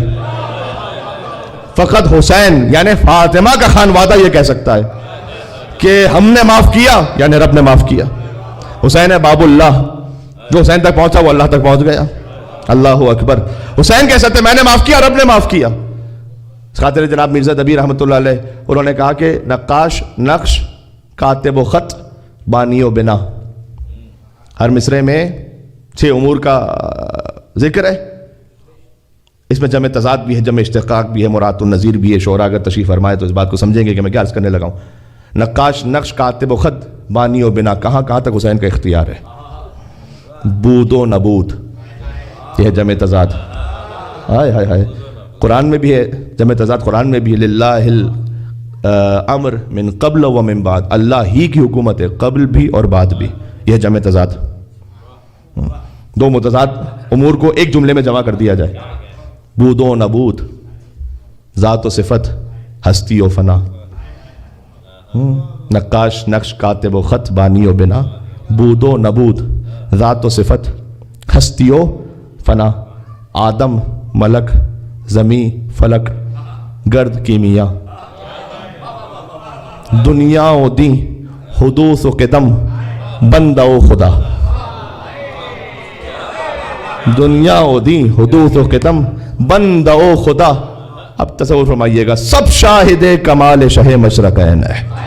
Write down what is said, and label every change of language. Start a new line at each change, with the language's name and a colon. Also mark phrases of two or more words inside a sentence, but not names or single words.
Urdu: فقط حسین یعنی فاطمہ کا خانوادہ یہ کہہ سکتا ہے کہ ہم نے معاف کیا, یعنی رب نے معاف کیا. حسین ہے باب اللہ, جو حسین تک پہنچا وہ اللہ تک پہنچ گیا.
Arabic: اللہ اکبر.
Urdu: حسین کہہ سکتے ہیں میں نے معاف کیا, رب نے معاف کیا. خاطر جناب مرزا دبیر
Arabic: رحمۃ اللہ علیہ,
Urdu: انہوں نے کہا کہ نقاش نقش, کاتب و خط, بانی و بنا. ہر مصرے میں 6 امور کا ذکر ہے. اس میں جمع تضاد بھی ہے, جمع اشتقاق بھی ہے, مراد النظیر بھی ہے. شعراء اگر تشریف فرمائے تو اس بات کو سمجھیں گے کہ میں کیا عرض کرنے لگا ہوں. نقاش, نقش, کاتب و خط, بانی و بنا, کہاں تک حسین کا اختیار ہے. بود و نبود, یہ ہے جمع تضاد. ہائے ہائے ہائے, قرآن میں بھی ہے جمع تضاد. قرآن میں بھی ہے
Arabic: للہ الامر من قبل و من بعد,
Urdu: اللہ ہی کی حکومت ہے قبل بھی اور بعد بھی. یہ ہے جمع تضاد. 2 متضاد امور کو ایک جملے میں جمع کر دیا جائے. بود و نبود, ذات و صفت, ہستی و فنا. نقاش, نقش, کاتب و خط, بانی و بنا. بود و نبود, ذات و صفت, ہستی و فنا. آدم, ملک, زمین, فلک, گرد, کیمیا. دنیا و دین, حدوث و قدم, بندہ و خدا. دنیا و دین, حدوث و قدم, بندہ و خدا. اب تصور فرمائیے گا, سب شاہد کمال شہ مشرقین ہے.